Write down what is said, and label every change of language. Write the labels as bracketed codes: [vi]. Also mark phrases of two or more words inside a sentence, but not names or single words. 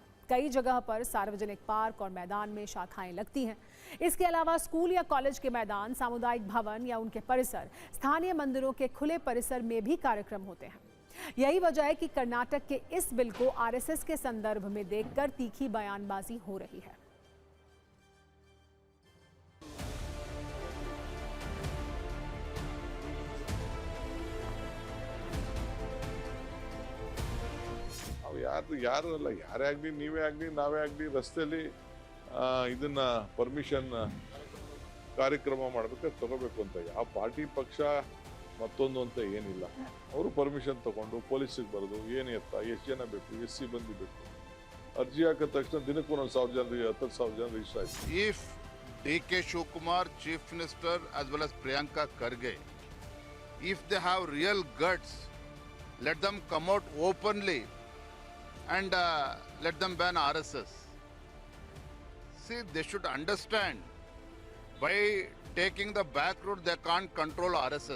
[hi] कई जगह पर सार्वजनिक पार्क और मैदान में शाखाएं लगती हैं। इसके अलावा स्कूल या कॉलेज के मैदान, सामुदायिक भवन या उनके परिसर, स्थानीय मंदिरों के खुले परिसर में भी कार्यक्रम होते हैं। यही वजह है कि कर्नाटक के इस बिल को आरएसएस के संदर्भ में देखकर तीखी बयानबाजी हो रही है। [kn] ಯಾರು ಅಲ್ಲ, ಯಾರೇ ಆಗಲಿ, ನೀವೇ ಆಗಲಿ, ನಾವೇ ಆಗಲಿ ರಸ್ತೆಯಲ್ಲಿ ಇದನ್ನ ಪರ್ಮಿಷನ್ ಕಾರ್ಯಕ್ರಮ ಮಾಡಬೇಕಾದ್ರೆ ತಗೋಬೇಕು ಅಂತ ಯಾವ ಪಾರ್ಟಿ ಪಕ್ಷ ಮತ್ತೊಂದು ಅಂತ ಏನಿಲ್ಲ. ಅವರು ಪರ್ಮಿಷನ್ ತಗೊಂಡು ಪೊಲೀಸಿಗೆ ಬರೋದು ಏನು ಎತ್ತ, ಎಷ್ಟು ಜನ ಬೇಕು, ಎಷ್ಟು ಸಿಬ್ಬಂದಿ ಬೇಕು, ಅರ್ಜಿ ಹಾಕಿದ ತಕ್ಷಣ ದಿನಕ್ಕೆ 1,000 ಜನ 10,000 ಜನ ರಿಜಿಸ್ಟರ್ ಆಯ್ತು. [en] If DK Shivakumar, Chief Minister, as well as Priyanka Kharge, if they have real guts, let them come out openly and let them ban RSS. See, they should understand by taking the back road they can't control RSS.